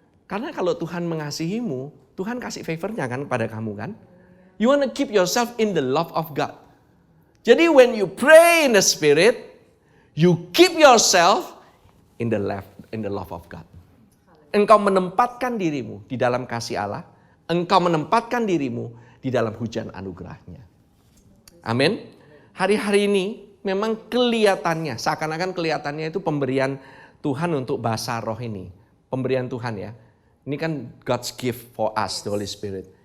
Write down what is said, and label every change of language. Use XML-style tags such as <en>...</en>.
<id>Karena kalau Tuhan mengasihimu, Tuhan kasih favor-nya kan kepada kamu kan.</id> <en>You want to keep yourself in the love of God.</en> <id>Jadi</id> <en>when you pray in the Spirit, you keep yourself in the love of God.</en> <id>Engkau menempatkan dirimu di dalam kasih Allah. Engkau menempatkan dirimu di dalam hujan anugerahnya. Amin. Hari-hari ini memang kelihatannya, seakan-akan kelihatannya itu pemberian Tuhan untuk bahasa roh ini. Pemberian Tuhan ya. Ini kan</id> <en>God's gift for us, the Holy Spirit.</en>